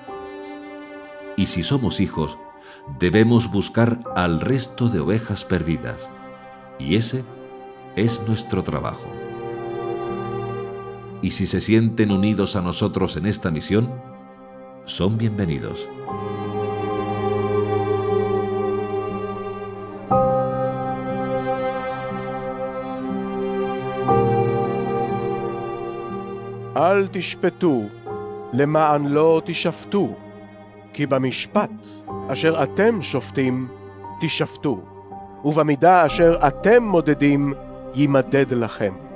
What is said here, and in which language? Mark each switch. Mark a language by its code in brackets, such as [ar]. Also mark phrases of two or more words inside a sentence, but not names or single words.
[es] Y si somos hijos, debemos buscar al resto de ovejas perdidas, y ese es nuestro trabajo. Y si se sienten unidos a nosotros en esta misión, son bienvenidos. [he] אל תשפטו, למען לא תשפטו, כי במשפט אשר אתם שופטים, תשפטו, ובמידה אשר אתם מודדים, יימדד לכם.